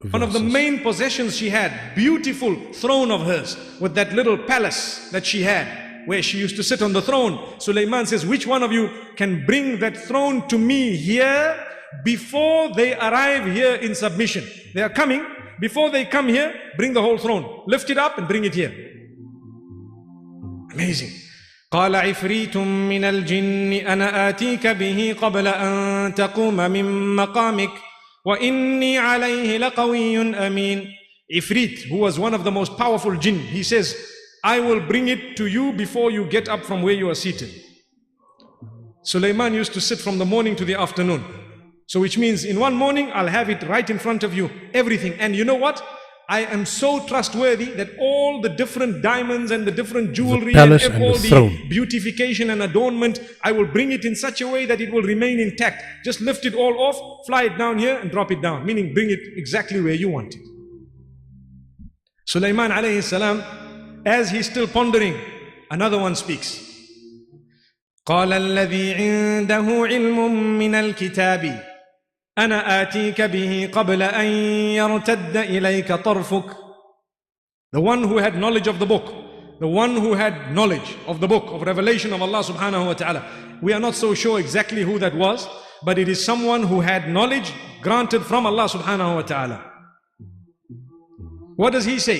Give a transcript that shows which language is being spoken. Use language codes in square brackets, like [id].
[en] One of the main possessions she had, beautiful throne of hers with that little palace that she had where she used to sit on the throne. Sulaiman says, which one of you can bring that throne to me here before they arrive here in submission? They are coming. Before they come here, bring the whole throne. Lift it up and bring it here. Amazing. [ar] قال عفريت من الجن أنا آتيك به قبل أن تقوم من مقامك وَإِنِّي عَلَيْهِ لَقَوِيٌّ أَمِينٌ. [en] Ifrit, who was one of the most powerful jinn, he says, I will bring it to you before you get up from where you are seated. Sulaiman used to sit from the morning to the afternoon. So which means in one morning, I'll have it right in front of you, everything. And you know what? I am so trustworthy that all the different diamonds and the different jewelry and all the beautification and adornment, I will bring it in such a way that it will remain intact. Just lift it all off, fly it down here and drop it down, meaning bring it exactly where you want it. Sulaiman alayhi salam, as he's still pondering, another one speaks. [ar] قال الذي عنده علم من الكتاب أنا آتيك به قبل أن يرتد إليك طرفك. [en] The one who had knowledge of the book, the one who had knowledge of the book of revelation of Allah subhanahu wa ta'ala. We are not so sure exactly who that was, but it is someone who had knowledge granted from Allah subhanahu wa ta'ala. What does he say?